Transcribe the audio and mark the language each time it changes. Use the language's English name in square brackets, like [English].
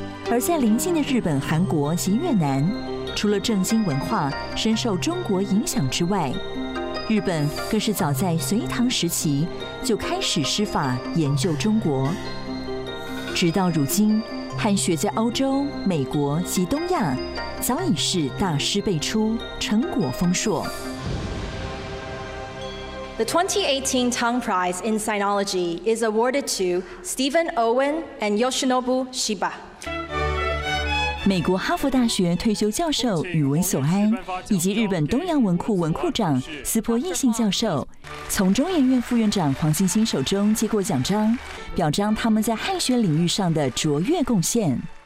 [Chinese] 而在邻近的日本、韩国及越南，除了正经文化深受中国影响之外，日本更是早在隋唐时期就开始施法研究中国。直到如今，汉学在欧洲、美国及东亚早已是大师辈出，成果丰硕。 [English] The 2018 Tang Prize in Sinology is awarded to Stephen Owen and Yoshinobu Shiba。 [Chinese] 美国哈佛大学退休教授宇文索安以及日本东洋文库文库长斯波义信教授从中研院副院长黄欣欣手中接过奖章，表彰他们在汉学领域上的卓越贡献。